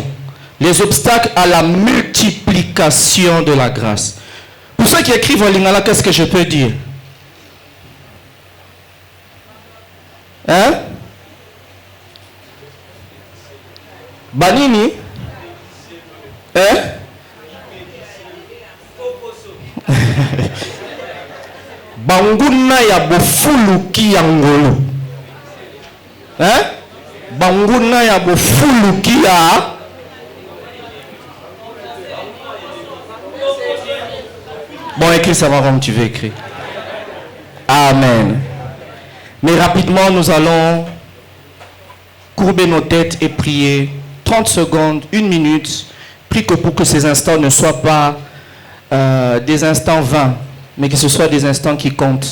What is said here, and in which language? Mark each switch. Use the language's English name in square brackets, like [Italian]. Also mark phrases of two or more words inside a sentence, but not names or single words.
[French] Les obstacles à la multiplication de la grâce. Pour ceux qui écrivent en lingala, qu'est-ce que je peux dire? Hein? Banini? Hein? [Lingala] Banguna ya bofuluki ya ngolo. Hein? Banguna ya bofuluki ya. [French] Bon, écris ça va comme tu veux écrire. Amen. Mais rapidement, nous allons courber nos têtes et prier 30 secondes, 1 minute, Prie que pour que ces instants ne soient pas des instants vains, mais que ce soit des instants qui comptent.